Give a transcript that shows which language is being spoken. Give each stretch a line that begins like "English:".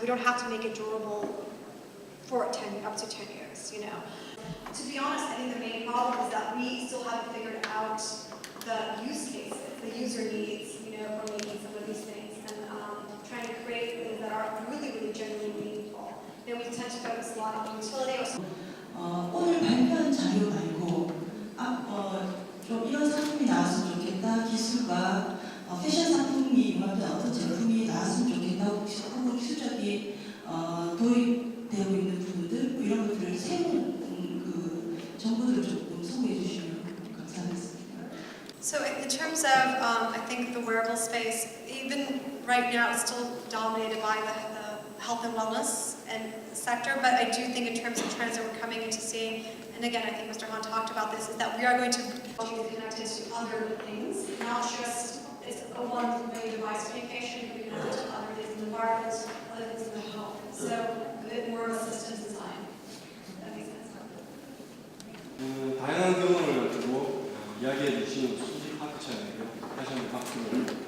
English: We don't have to make it durable for up to 10 years, you know? To be honest, I think the main problem is that we still haven't figured out the use cases, the user needs, you know, for making some of these things and trying to create things that are really, really genuinely meaningful. Then we tend to focus a lot on utility or
Korean: 오늘 발표한 자료 말고 좀 이런 상품이 나왔으면 좋겠다, 기술과 패션 상품이 융합된 어떤 제품이 나왔으면 좋겠다, 혹은 기술적인 도입되고 있는 부분들 뭐 이런 것들을 새로운 그 정보들을 조금 소개해 주시면 감사하겠습니다.
English: So in terms of, I think the wearable space, even right now it's still dominated by the health and wellness and sector, but I do think in terms of trends that we're coming into seeing, and again I think Mr. Han talked about this, is that we are going to be connected to other things, not just it's a one-way device communication, but connected to other things in the environment, other things in the home. So a bit more of a systems design. That makes sense.
Korean: 다양한 경험을 가지고 이야기해 주신 수지 파크차에게 다시 한번 박수를